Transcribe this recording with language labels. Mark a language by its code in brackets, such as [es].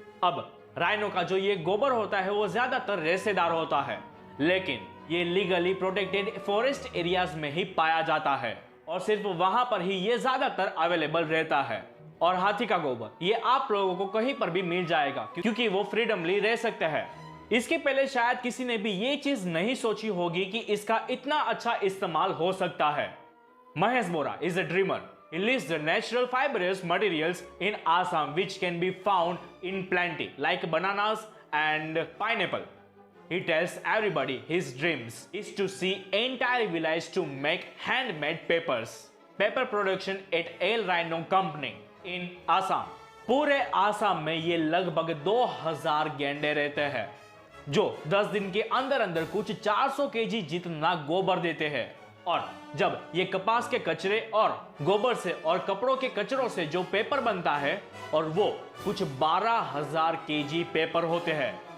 [hi] अब राइनो का जो ये गोबर होता है वो ज्यादातर रेशेदार होता है, लेकिन ये [en] legally protected forest areas [hi] में ही पाया जाता है और सिर्फ वहां पर ही ये ज्यादातर अवेलेबल रहता है। और हाथी का गोबर ये आप लोगों को कहीं पर भी मिल जाएगा, क्योंकि वो फ्रीडमली रह सकते हैं। इसके पहले शायद किसी ने भी ये चीज नहीं सोची होगी कि इसका इतना अच्छा इस्तेमाल हो सकता है। [en] Mahesh Bora is a dreamer. He lists the natural fibrous materials in Assam which can be found in plenty like bananas and pineapple. He tells everybody his dreams is to see entire village to make handmade papers. Paper production at El Rhino Company in Assam. [hi] पूरे आसाम में ये लगभग 2000 गेंडे रहते हैं, जो 10 दिन के अंदर अंदर कुछ 400 केजी जितना गोबर देते हैं। और जब ये कपास के कचरे और गोबर से और कपड़ों के कचरों से जो पेपर बनता है, और वो कुछ 12,000 केजी पेपर होते हैं।